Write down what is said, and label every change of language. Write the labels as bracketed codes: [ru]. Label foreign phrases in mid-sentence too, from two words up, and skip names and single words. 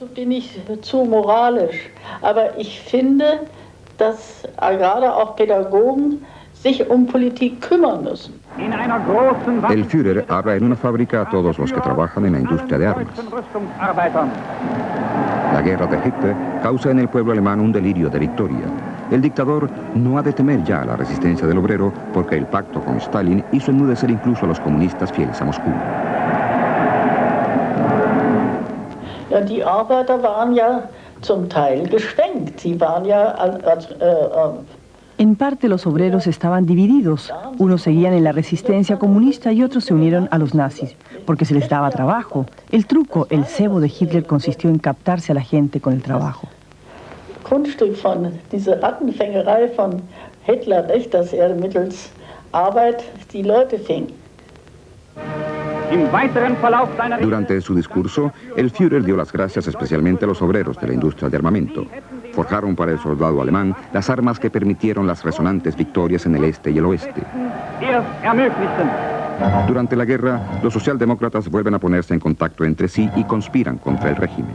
[es] El Führer habla en una fábrica a todos los que trabajan en la industria de armas. La guerra de Hitler causa en el pueblo alemán un delirio de victoria. El dictador no ha de temer ya la resistencia del obrero porque el pacto con Stalin hizo enmudecer incluso a los comunistas fieles a Moscú. [de] Die Arbeiter waren ja zum Teil geschwenkt. Sie waren ja [es] En parte los obreros estaban divididos. Unos seguían en la resistencia comunista y otros se unieron a los nazis, porque se les daba trabajo. El truco, el cebo de Hitler consistió en captarse a la gente con el trabajo. [de] Kunststück von dieser Rattenfängerei von Hitler, nicht, dass mittels Arbeit die Leute fing. [es] Durante su discurso, el Führer dio las gracias especialmente a los obreros de la industria de armamento. Forjaron para el soldado alemán las armas que permitieron las resonantes victorias en el este y el oeste. Durante la guerra, los socialdemócratas vuelven a ponerse en contacto entre sí y conspiran contra el régimen.